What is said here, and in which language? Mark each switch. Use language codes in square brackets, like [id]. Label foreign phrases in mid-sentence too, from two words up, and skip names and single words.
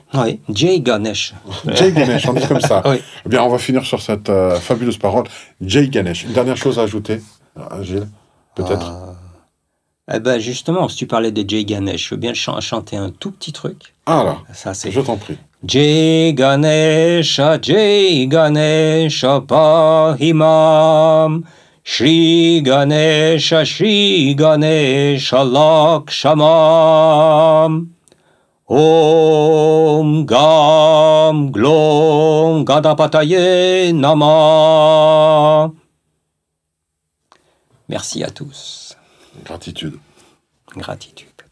[fr] Oui, [hi] Jai Ganesh. Jai Ganesh, [fr] on dit comme ça. Oui. Eh bien, on va finir sur cette fabuleuse parole. [hi] Jai Ganesh. [fr] Une dernière chose à ajouter, Gilles, peut-être. Eh ben justement, si tu parlais de [hi] Jai Ganesh, [fr] je veux bien chanter un tout petit truc. Ah là, ça, je t'en prie. [sa] Jai Ganesha Pahimam, Shri Ganesha Lakshamam, Om Gam Glom Gadapataye Nama. [fr] Merci à tous. Gratitude. Gratitude.